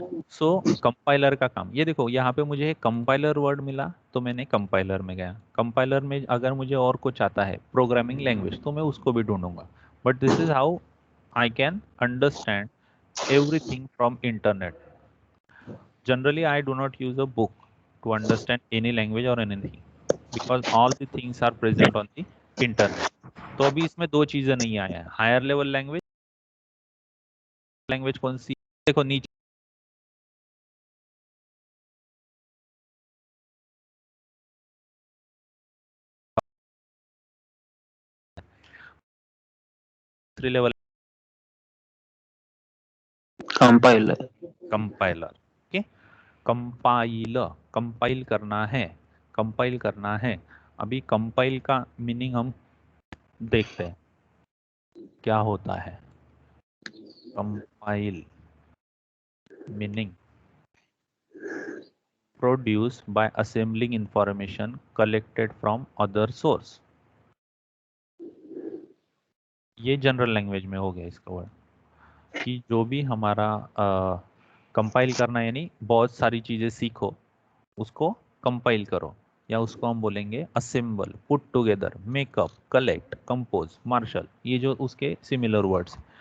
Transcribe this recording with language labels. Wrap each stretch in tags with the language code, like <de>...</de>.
<hi>सो compiler का काम, ये देखो यहाँ पे मुझे एक कंपाइलर वर्ड मिला तो मैंने कंपाइलर में गया. कंपाइलर में अगर मुझे और कुछ आता है प्रोग्रामिंग लैंग्वेज तो मैं उसको भी ढूंढूंगा.</hi> <en>But this is how I can understand everything from internet. Generally I do not use a book to understand any language or anything because all the things are present on the internet.</en> <hi>तो अभी इसमें दो चीजें नहीं आया है. Higher level language कौन सी? देखो नीचे level</hi> <en>Compiler.</en> <hi>Compiler. Okay. Compile करना है. अभी कंपाइल का मीनिंग हम देखते हैं क्या होता है.</hi> <en>Compile meaning produced by assembling information collected from other source.</en> <hi>ये जनरल लैंग्वेज में हो गया इसका वर्ड कि जो भी हमारा कंपाइल करना यानी बहुत सारी चीजें सीखो उसको कंपाइल करो, या उसको हम बोलेंगे</hi> <en>assemble, put together, make up, collect, compose, marshal,</en> <hi>ये जो उसके सिमिलर वर्ड्स.</hi>